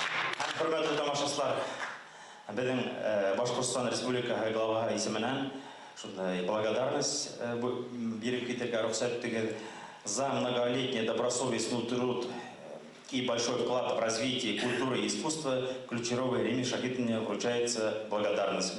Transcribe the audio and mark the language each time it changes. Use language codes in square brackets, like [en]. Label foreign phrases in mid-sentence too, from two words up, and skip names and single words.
[ba] Хөрмәтле тамашачылар, беҙҙең Башҡортостан Республикаһы главаһы исеменән шундай благодарность берем китерга рухсат теген [ru] за многолетний добросовестный труд и большой вклад в развитие культуры и искусства ключевой Риме Шагитовне вручается благодарность.